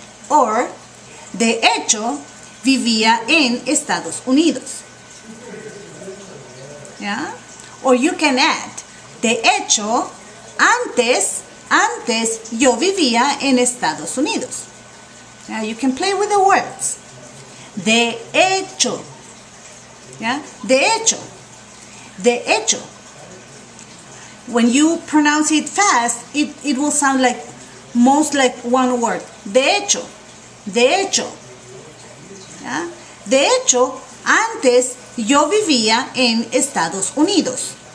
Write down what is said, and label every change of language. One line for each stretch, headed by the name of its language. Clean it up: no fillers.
Spanish: Or, de hecho, vivía en Estados Unidos.
English: Yeah? Or you can add,
Spanish: de hecho, antes yo vivía en Estados Unidos.
English: Yeah? You can play with the words.
Spanish: De hecho. Yeah? De hecho. De hecho.
English: When you pronounce it fast, it will sound like most like one word.
Spanish: De hecho. De hecho. ¿Ya? De hecho, antes Yo vivía en Estados Unidos.